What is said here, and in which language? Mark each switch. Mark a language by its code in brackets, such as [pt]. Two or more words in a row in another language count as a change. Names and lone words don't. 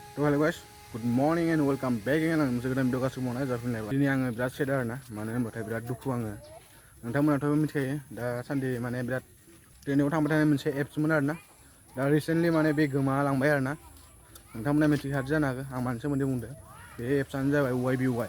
[en] So hello guys, good morning and welcome back again. [brx] आं मोनसे गोदान भिडिअ गासिबो मावनाय जाफिनलायबाय। दिनै आङो बिराद सेड आरोना, मानो होनबाथाय बिराद दुखु आङो। नोंथांमोनाथ' मिथिखायो दासान्दि माने बिराद ट्रेन्डिंआव थांबाय थानाय मोनसे एप्समोन आरोना। दा रिसेन्टलि माने बे गोमालांबाय आरोना। नोंथांमोना मिथिखायो जानो हागौ आं मानि सोमोन्दै बुंदों। बे एप्सआनो जाबाय YBY।